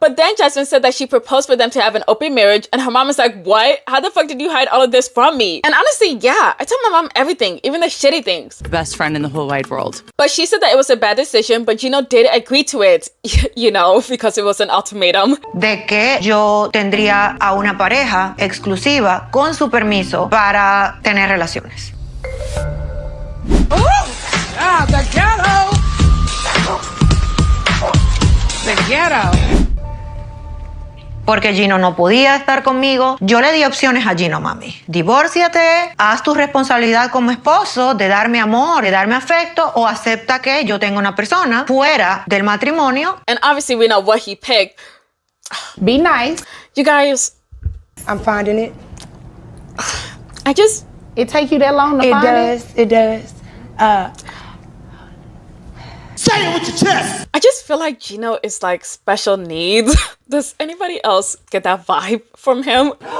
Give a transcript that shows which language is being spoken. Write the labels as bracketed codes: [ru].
[en] But then Jasmine said that she proposed for them to have an open marriage and her mom is like, what? How the fuck did you hide all of this from me? And honestly, yeah, I tell my mom everything, even the shitty things. Best friend in the whole wide world. But she said that it was a bad decision, but Gino did agree to it, you know, because it was an ultimatum. [es] De que yo tendría a una pareja exclusiva con su permiso para tener relaciones. [en] Ah, the ghetto! The ghetto. [es] Porque Gino no podía estar conmigo. Yo le di opciones a Gino, mami. Divórciate, haz tu responsabilidad como esposo de darme amor, de darme afecto, o acepta que yo tenga una persona fuera del matrimonio. [en] And obviously we know what he picked. Be nice. You guys, I'm finding it. It take you that long to find it? It does. Say it with your chest! I just feel like Gino is like special needs. Does anybody else get that vibe from him?